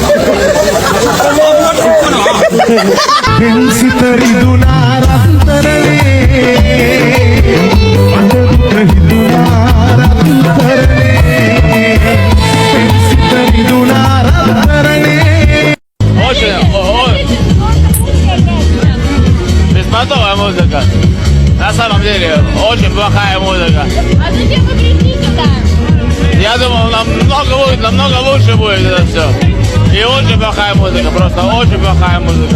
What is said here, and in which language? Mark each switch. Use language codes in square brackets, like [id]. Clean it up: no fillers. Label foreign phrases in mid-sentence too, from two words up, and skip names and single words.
[si] සිත රිදුනා රත්තරනේ මට රිදුනා රත්තරනේ සිත රිදුනා රත්තරනේ. [ru] Беспонтовая музыка. На самом деле, очень плохая музыка. А зачем вы кричите так? Я думал, намного лучше будет это все. И очень плохая музыка, просто очень плохая музыка.